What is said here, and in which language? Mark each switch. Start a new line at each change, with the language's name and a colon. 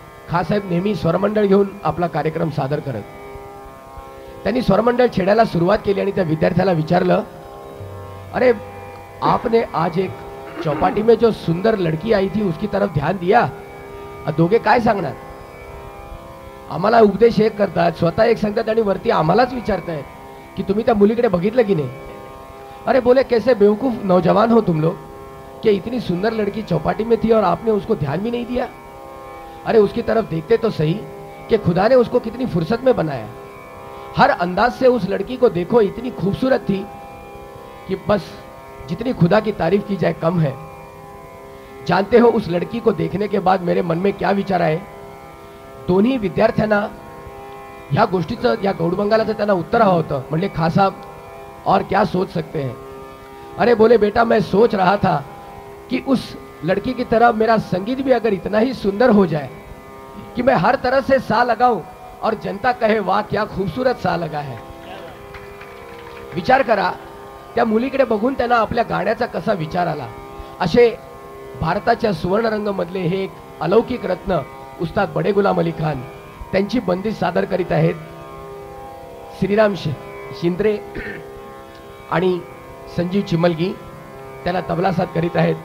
Marathi: खासाहेब नेहमी स्वरमंडळ घेऊन आपला कार्यक्रम सादर करत. त्यांनी स्वरमंडळ छेडायला सुरुवात केली आणि त्या विद्यार्थ्याला विचारलं,
Hindi: अरे आपने आज एक चौपाटी में जो सुंदर लड़की आई थी उसकी तरफ ध्यान दिया.
Marathi: दोघे काय सांगणार. आम्हाला उपदेश एक करतात, स्वतः एक सांगतात आणि वरती आम्हालाच विचारतायत की तुम्ही त्या मुलीकडे बघितलं की नाही.
Hindi: अरे बोले कैसे बेवकूफ नौजवान हो तुम लोग कि इतनी सुंदर लड़की चौपाटी में थी और आपने उसको ध्यान भी नहीं दिया. अरे उसकी तरफ देखते तो सही कि खुदा ने उसको कितनी फुर्सत में बनाया. हर अंदाज से उस लड़की को देखो, इतनी खूबसूरत थी कि बस जितनी खुदा की तारीफ की जाए कम है. जानते हो उस लड़की को देखने के बाद मेरे मन में क्या विचार आए.
Marathi: दोन्ही विद्यार्थ्यांना ह्या गोष्टीचं, या गौडबंगालाचं त्यांना उत्तर हवं होतं. म्हणले, खासाहेब
Hindi: और क्या सोच सकते हैं. अरे बोले बेटा, मैं सोच रहा था कि उस लड़की की तरह मेरा संगीत भी अगर इतना ही सुंदर हो जाए कि मैं हर तरह से सा लगाऊं और जनता कहे वाह क्या खूबसूरत सा लगा है.
Marathi: विचार करा, त्या मुलीकडे बघून त्यांना आपल्या गाण्याचा कसा विचार आला. असे भारताच्या सुवर्णरंग मधले हे एक अलौकिक रत्न उस्ताद बडे गुलाम अली खान त्यांची बंदी सादर करीत आहेत. श्रीराम शिंद्रे आणि संजीव चिमलगी त्याला तबला साथ करीत आहेत.